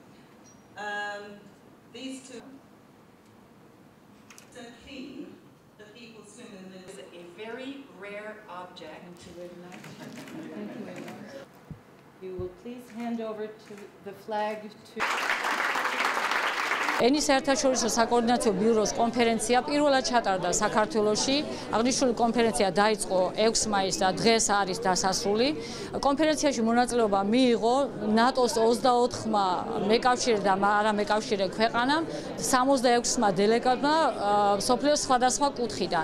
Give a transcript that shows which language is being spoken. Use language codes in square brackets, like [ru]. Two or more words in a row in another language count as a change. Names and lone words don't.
[en] These two so clean that people swim in them. It's a very rare object. Thank you very much. Thank you very much. You will please hand over to the flag to... [ka] ენის საერთაშორისო საკოორდინაციო ბიუროს კონფერენცია პირველად ჩატარდა საქართველოში. აღნიშნული კონფერენცია დაიწყო 6 მაისს და დღეს არის დასასრული. კონფერენციაში მონაწილეობა მიიღო ნატოს 24-მა მეკავშირე და არამეკავშირე ქვეყანამ, 66-მა დელეგატმა მსოფლიოს სხვადასხვა კუთხიდან.